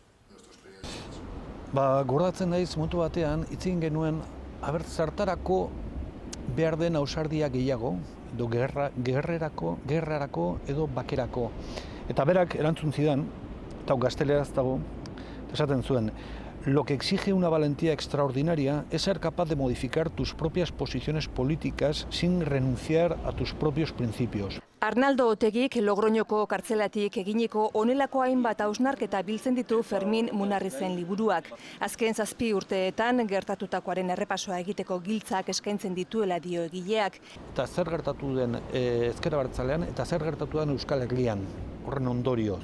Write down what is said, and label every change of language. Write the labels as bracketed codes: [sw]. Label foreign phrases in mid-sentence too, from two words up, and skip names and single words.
[eu] Goratzen naiz momentu batean, itzin genuen, zertarako behar den ausardia gehiago, edo gerrarako edo bakerako. Eta berak erantzun zidan, eta gazteleraz dago, esaten zuen, [es] lo que exige una valentía extraordinaria es ser capaz de modificar tus propias posiciones políticas sin renunciar a tus propios principios. [eu] Arnaldo Otegik Logroñoko kartzelatik eginiko honelako hainbat hausnarketa biltzen ditu Fermin Munarrizen liburuak. Azken 7 urteetan gertatutakoaren errepasoa egiteko giltzak eskaintzen dituela dio egileak. Eta zer gertatu den ezker abertzalean eta zer gertatu den Euskal Herrian, horren ondorioz.